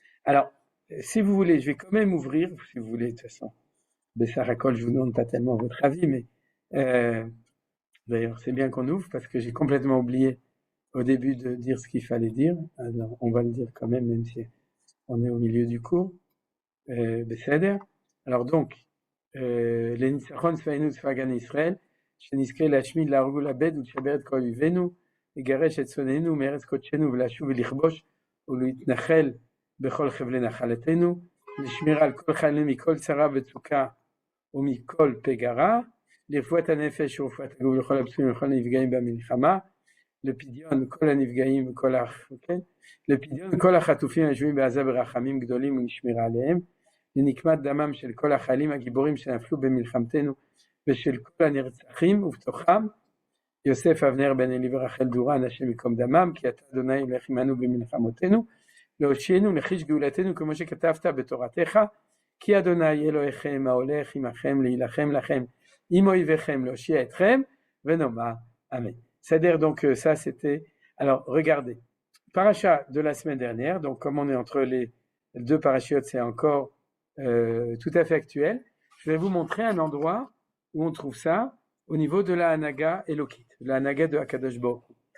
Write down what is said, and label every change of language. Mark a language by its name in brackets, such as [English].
[French] Alors, si vous voulez, je vais quand même ouvrir, si vous voulez, de toute façon, Bessaracol, je vous demande pas tellement votre avis, mais d'ailleurs, c'est bien qu'on ouvre, parce que j'ai complètement oublié au début de dire ce qu'il fallait dire. Alors, on va le dire quand même si on est au milieu du cours. Besséder. Alors donc, [Hebrew] les Nisachon Sfainu Sfagan Israël, Sheniske Lashmid Largul Abed, ou Shaberet Kol Yuvenu, לגרש את שונאינו מארץ קודשנו ולשוב ולכבוש ולהתנחל בכל חבלי נחלתנו, לשמירה על כל חיילים מכל צרה וצוקה ומכל פגרה, לרפואת הנפש ורפואת הגוף לכל הפצועים ולכל הנפגעים במלחמה, לפדיון כל הנפגעים לפדיון כל החטופים היושבים בעזה ברחמים גדולים ולשמירה עליהם, לנקמת דמם של כל החיילים הגיבורים שנפלו במלחמתנו ושל כל הנרצחים ובתוכם יוסף אבנר בן אלי ורחל דורן, השם ייקום דמם, כי אתה אדוני ילך עמנו במלחמותינו, להושיענו לחיש גאולתנו כמו שכתבת בתורתך, כי אדוני אלוהיכם ההולך עמכם להילחם לכם עם אויביכם להושיע אתכם, ונאמר Amen. [French] C'est-à-dire donc ça c'était... Alors regardez, paracha de la semaine dernière, donc comme on est entre les deux parachiotes, c'est encore tout à fait actuel. Je vais vous montrer un endroit où on trouve ça au niveau de la Hanaga Elokit, la Hanaga de Akadosh Baruch Hu.